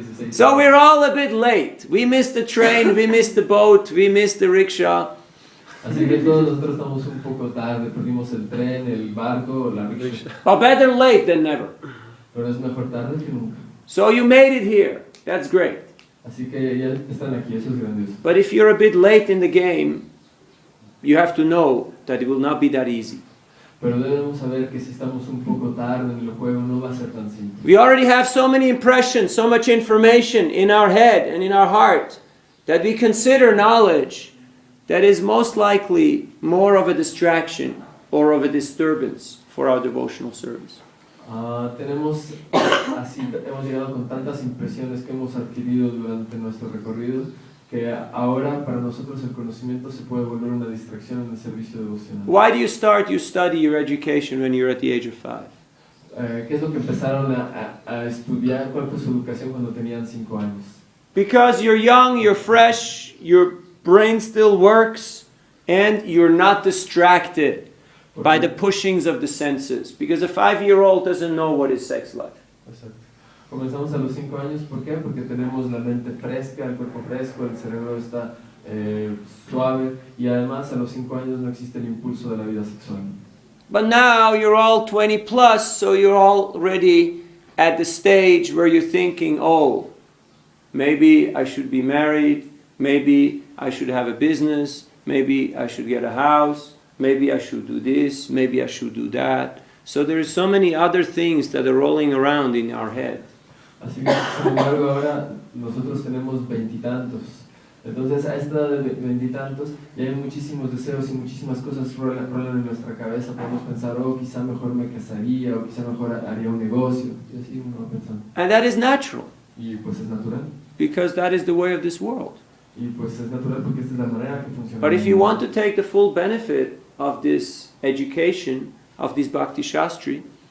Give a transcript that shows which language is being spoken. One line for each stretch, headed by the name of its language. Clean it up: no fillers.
English: So we're all a bit late. We missed the train, we missed the boat, we missed the rickshaw.
Spanish: Así que todos nosotros estamos un poco tarde, perdimos el tren, el barco, la rickshaw.
English: But better late than never.
Spanish: Pero es mejor tarde que nunca.
English: So you made it here. That's great.
Spanish: Así que ya están aquí, eso es grandioso.
English: But if you're a bit late in the game, you have to know that it will not be that easy.
Spanish: Pero debemos saber que si estamos un poco tarde en el juego no va a ser tan simple.
English: We already have so many impressions, so much information in our head and in our heart that we consider knowledge that is most likely more of a distraction or of a disturbance for our devotional service.
Spanish: Hemos llegado con tantas impresiones que hemos adquirido durante nuestro recorrido que ahora para nosotros el conocimiento se puede volver una distracción en el servicio devocional.
English: Why do you start your study, your education when you're at the age of 5?
Spanish: ¿Qué es lo que empezaron a estudiar? ¿Cuál fue su educación cuando tenían 5 años?
English: Because you're young, you're fresh, your brain still works, and you're not distracted by the pushings of the senses. Because a 5-year-old doesn't know what is sex life.
Spanish: Exacto. Comenzamos a los 5 años, ¿por qué? Porque tenemos la mente fresca, el cuerpo fresco, el cerebro está suave y además a los 5 años no existe el impulso de la vida sexual.
English: But now you're all 20 plus, so you're already at the stage where you're thinking, oh, maybe I should be married, maybe I should have a business, maybe I should get a house, maybe I should do this, maybe I should do that. So there's so many other things that are rolling around in our head.
Spanish: Así que, sin embargo, ahora nosotros tenemos 20 y tantos. Entonces, a esta edad de 20 y tantos, ya hay muchísimos deseos y muchísimas cosas rolan en nuestra cabeza. Podemos pensar, oh, quizá mejor me casaría, o quizá mejor haría un negocio. Y así uno va pensando.
English: And that is natural,
Spanish: Y pues es natural.
English: because that is the way of this world.
Spanish: Y pues es natural porque esta es la manera que funciona.
English: But if you want to take the full benefit of this education, of this Bhakti Shastri,